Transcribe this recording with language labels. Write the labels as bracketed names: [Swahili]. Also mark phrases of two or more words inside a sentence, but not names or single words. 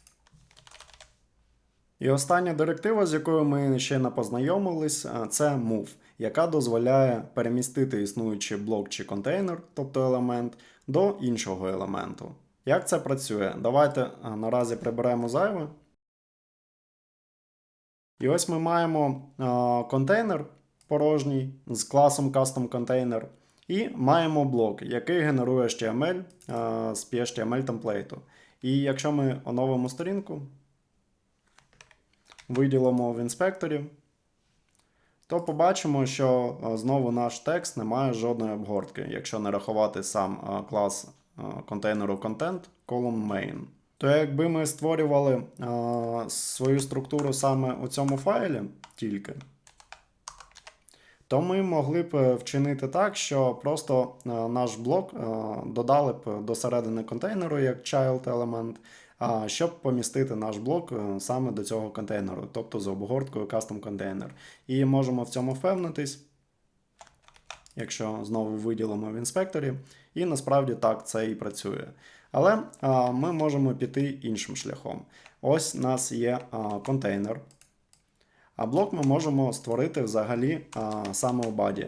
[Ukrainian] І остання директива, з якою ми ще не познайомились, це move, яка дозволяє перемістити існуючий блок чи контейнер, тобто елемент, до іншого елементу. Як це працює? Давайте наразі приберемо зайве. І ось ми маємо контейнер порожній з класом custom_container і маємо блок, який генерує HTML з PHTML темплейту. І якщо ми оновимо сторінку, виділимо в інспекторі, то побачимо, що знову наш текст не має жодної обгортки, якщо не рахувати сам клас контейнеру [English] content column main. [Ukrainian] То якби ми створювали свою структуру саме у цьому файлі тільки, то ми могли б вчинити так, що просто наш блок додали б до середини контейнеру як [English] child element, [Ukrainian] щоб помістити наш блок саме до цього контейнеру, тобто з обгорткою [English] custom container. [Ukrainian] І можемо в цьому впевнитись, якщо знову виділимо в інспекторі, і насправді так це і працює. Але ми можемо піти іншим шляхом. Ось у нас є контейнер. А блок ми можемо створити взагалі саме у баді.